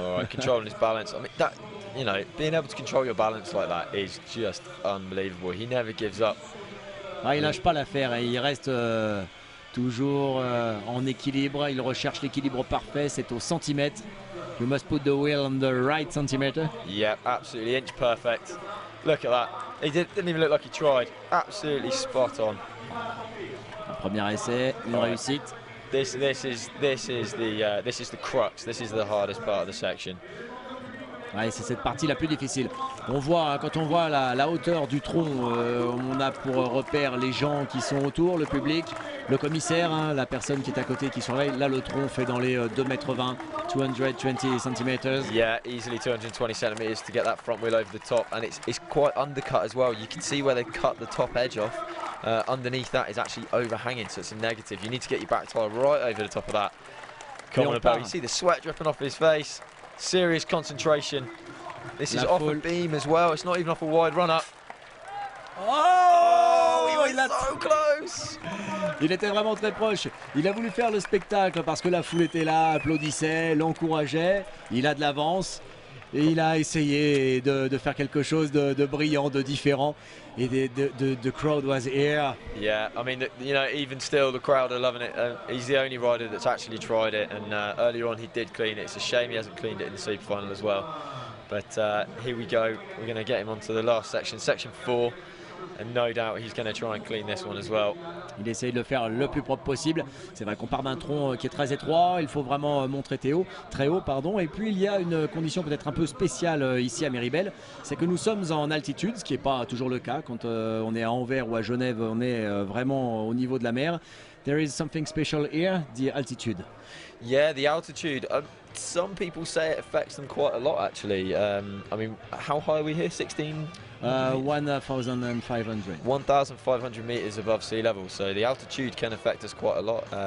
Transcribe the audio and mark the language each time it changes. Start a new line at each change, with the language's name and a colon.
English: Controlling his balance. I mean, that, you know, being able to control your balance like that is just unbelievable. He never gives up.
French: Ah, il lâche pas l'affaire et il reste toujours en équilibre. Il recherche l'équilibre parfait. C'est au centimètre.
English: You must put the wheel on the right centimeter. Yeah, absolutely, inch perfect. Look at that. He didn't even look like he tried. Absolutely spot on.
French: Un premier essai, une réussite.
English: This is the crux. This is the hardest part of the section.
French: Ouais, c'est cette partie la plus difficile. On voit, quand on voit la hauteur du tronc, on a pour repère les gens qui sont autour, le public, le commissaire, hein, la personne qui est à côté qui surveille. Là, le tronc fait dans les 2,20 m, 220 cm.
English: Yeah, easily 220 centimeters to get that front wheel over the top, and it's quite undercut as well. You can see where they cut the top edge off. Underneath that is actually overhanging, so it's a negative. You need to get your back tyre right over the top of that. Come on, Abel. You see the sweat dripping off his face. Serious concentration. This
French: La
English: is off a
French: foule.
English: beam as well. It's not even off a wide run-up. Oh, He was so close.
French: Il était vraiment très proche. Il a voulu faire le spectacle parce que la foule était là, applaudissait, l'encourageait. Il a de l'avance et il a essayé de faire quelque chose de brillant, de différent.
English: Et the crowd was here. Yeah, I mean, you know, even still, the crowd are loving it. He's the only rider that's actually tried it, and earlier on he did clean it. It's a shame he hasn't cleaned it in the super final as well. But here we go. We're going to get him onto the last section, section 4. And no doubt he's going to try and clean this one as well.
French: Il essaye de le faire le plus propre possible. C'est vrai qu'on part d'un tronc qui est très étroit. Il faut vraiment montrer très haut, pardon. Et puis il y a une condition peut-être un peu spéciale ici à Méribel, c'est que nous sommes en altitude, ce qui n'est pas toujours le cas quand on est à Anvers ou à Genève. On est vraiment au niveau de la mer.
English: There is something special here, the altitude. Yeah, the altitude. Some people say it affects them quite a lot, actually. I mean, how high are we here? 16? 1,500. 1,500 meters above sea level, so the altitude can affect us quite a lot.